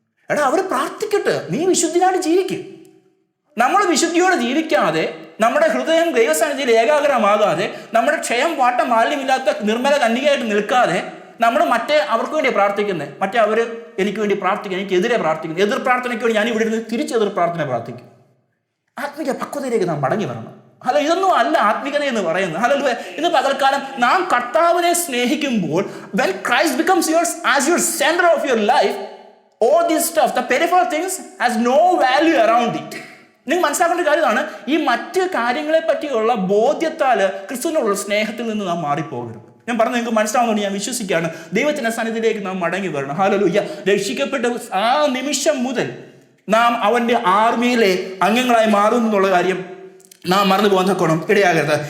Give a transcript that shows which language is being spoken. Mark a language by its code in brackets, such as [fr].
[ml] എടാ അവർ പ്രാർത്ഥിക്കട്ടെ, നീ വിശുദ്ധിയായിട്ട് ജീവിക്കും. നമ്മൾ വിശുദ്ധിയോടെ ജീവിക്കാതെ, നമ്മുടെ ഹൃദയം ദൈവസന്നിധിയിൽ ഏകാഗ്രമാകാതെ, നമ്മുടെ ക്ഷയം വാട്ടം മാലിന്യമില്ലാത്ത നിർമ്മല കന്യകയായിട്ട് നിൽക്കാതെ നമ്മൾ അവർക്ക് വേണ്ടി പ്രാർത്ഥിക്കുന്നത്, മറ്റേ അവർ എനിക്ക് വേണ്ടി പ്രാർത്ഥിക്കും, എനിക്കെതിരെ പ്രാർത്ഥിക്കുന്നു. എതിർ പ്രാർത്ഥനയ്ക്ക് വേണ്ടി ഞാൻ ഇവിടെ ഇരുന്ന് തിരിച്ച് എതിർ പ്രാർത്ഥന പ്രാർത്ഥിക്കും. ആത്മീക പക്വതയിലേക്ക് നാം മടങ്ങി വരണം. അല്ല, ഇതൊന്നും അല്ല ആത്മീകത എന്ന് പറയുന്നത്. ഹല്ലേലൂയ. ഇന്ന് പകൽക്കാലം നാം കർത്താവിനെ സ്നേഹിക്കുമ്പോൾ, [en] when Christ becomes yours as your center of your life, all this stuff, the peripheral things has no value around it. [ml] നിങ്ങൾ മനസ്സിലാക്കേണ്ട കാര്യമാണ്, ഈ മറ്റ് കാര്യങ്ങളെ പറ്റിയുള്ള ബോധ്യത്താൽ ക്രിസ്തുവിനുള്ള സ്നേഹത്തിൽ നിന്ന് നാം മാറിപ്പോകരുത്. ഞാൻ പറഞ്ഞു നിങ്ങൾക്ക് മനസ്സിലാവുന്നതുകൊണ്ട് ഞാൻ വിശ്വസിക്കുകയാണ്. ദൈവത്തിന്റെ സന്നിധിയിലേക്ക് നാം മടങ്ങി വരണം. ഹല്ലേലൂയ. രക്ഷിക്കപ്പെട്ട ആ നിമിഷം മുതൽ നാം അവന്റെ ആർമിയിലെ അംഗങ്ങളായി മാറുന്നു എന്നുള്ള കാര്യം നാം മറന്നു പോകാൻ തക്കോണം ഇടയാകരുത്.